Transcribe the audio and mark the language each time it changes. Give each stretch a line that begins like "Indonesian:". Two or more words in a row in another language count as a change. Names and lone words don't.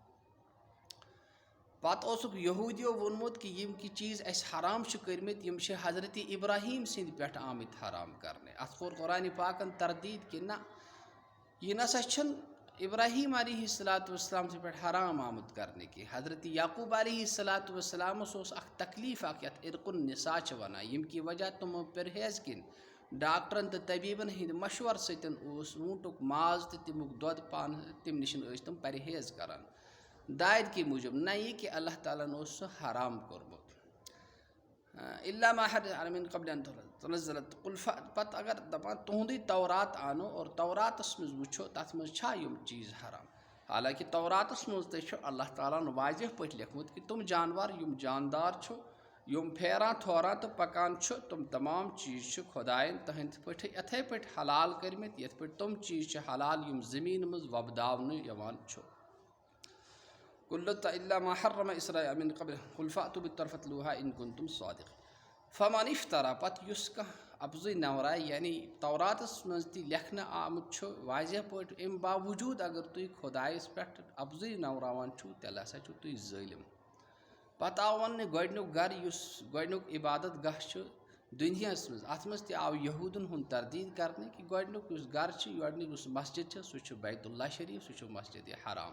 Kashmiri: پتہٕ اوسُکھ یہوٗدیو ووٚنمُت کہِ یِم کہِ چیٖز اَسہِ حرام چھِ کٔرمٕتۍ یِم چھِ حضرتِ ابراہیٖم سٕنٛدِ پٮ۪ٹھ آمٕتۍ حرام کرنہٕ. اَتھ کوٚر قرآنِ پاکن تردیٖد کہِ نہ یہِ نسا چھِنہٕ ابراہیٖم
Arabic: علیہ الصلاۃ والسلام
Kashmiri: سٕنٛدِ پٮ۪ٹھ حرام آمُت کرنہٕ کینٛہہ. حضرتِ یعقوٗب
Arabic: علیہ الصلاۃ والسلامس
Kashmiri: اوس اکھ تکلیٖف اکھ یتھ
Arabic: عرق النساء
Kashmiri: چھِ ونان ییٚمہِ کہِ وجہ تِمو پرہیز کِنۍ ڈاکٹرن تہٕ طبیٖبن ہٕنٛدِ مشورٕ سۭتۍ اوس اوٗنٹُک ماز تہٕ تمیُک دۄد پانہٕ تمہِ نِش ٲسۍ تِم پرہیز کران دادِ کہِ موٗجوٗب نہ یہِ کہِ اللہ تعالیٰ ہن اوس سُہ حرام کوٚرمُت.
Arabic: اِلا ما حرم من قبل ان تنزلت
Kashmiri: پتہٕ اگر دپان تُہُنٛدُے تورات انو اور توراتس منٛز وٕچھو تتھ منٛز چھا یِم چیٖز حرام. حالانکہِ توراتس منٛز تہِ چھُ اللہ تعالیٰ ہن واضح پٲٹھۍ لیوٚکھمُت کہِ تِم جانور یِم جاندار چھُ یِم پھیران تھوران تہٕ پکان چھُ تِم تمام چیٖز چھِ خۄدایَن تٕہٕنٛدِ پٲٹھۍ یِتھَے پٲٹھۍ حلال کٔرمٕتۍ یِتھ پٲٹھۍ تِم چیٖز چھِ حلال یِم زٔمیٖنہِ منٛز وۄپداونہٕ یِوان چھُ.
Arabic: الا ما حرم اسرائیل من قبل قل فأتوا بالتوراة فاتلوها ان كنتم صادقين. فمن افترا
Kashmiri: پتہٕ یُس کانٛہہ اَپزُے نورایہِ یعنی توراتس منٛز تہِ لیکھنہٕ آمُت چھُ واضح پٲٹھۍ اَمہِ باوجوٗد اگر تُہۍ خۄدایَس پٮ۪ٹھ اَپزُے نوراوان چھُو تیٚلہِ ہسا چھُو تُہۍ ظٲلِم. پتہٕ آو وننہٕ گۄڈنیُک گرٕ یُس گۄڈنیُک عبادت گاہ چھُ دُنیاہس منٛز اتھ منٛز تہِ آو یہوٗدن ہُنٛد تردیٖد کرنہٕ کہِ گۄڈنیُک یُس گرٕ چھُ گۄڈنیُک یُس مسجد چھِ سُہ چھُ بیت اللہ شریٖف سُہ چھُ مسجدِ حرام.